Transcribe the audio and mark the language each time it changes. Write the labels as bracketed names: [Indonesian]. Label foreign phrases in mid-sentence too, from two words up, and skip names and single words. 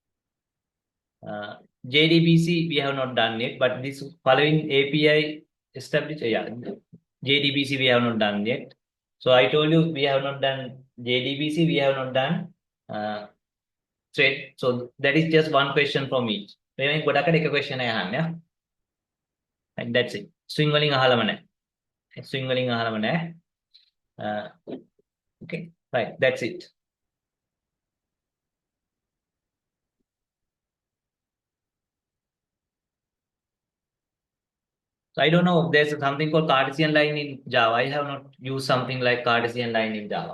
[English] JDBC we have not done yet, but this following API established, yeah, JDBC we have not done yet. So I told you we have not done JDBC, we have not done thread. So that is just one question from each. [Sinhala] Remaining ගොඩකට එක question එක අහන්න, [English] yeah. And that's it. [Sinhala] Swing වලින් අහලම නැහැ. Swing වලින් අහලම නැහැ. [English] Okay, right, that's it. So I don't know if there's something called Cartesian line in Java. I have not used something like Cartesian line in Java.